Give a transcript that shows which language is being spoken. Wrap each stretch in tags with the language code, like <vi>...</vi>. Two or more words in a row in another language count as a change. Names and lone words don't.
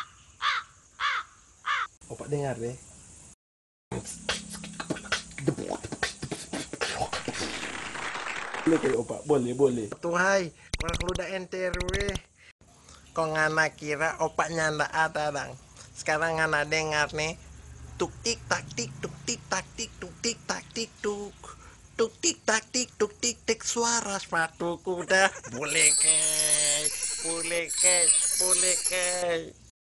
<xmm>Opa dengar deh. Boleh kayak opa, boleh. Tuhai, orang luda enter weh. Kok ngana kira opak nyanda ada dang. Sekarang ngana dengar nih. Tuk tik tak tik tuk tik tak tik tuk tik tak tik tuk. Tuk tik tak tik tuk tik tik suara sepatu kuda. Boleh ke.</xmm>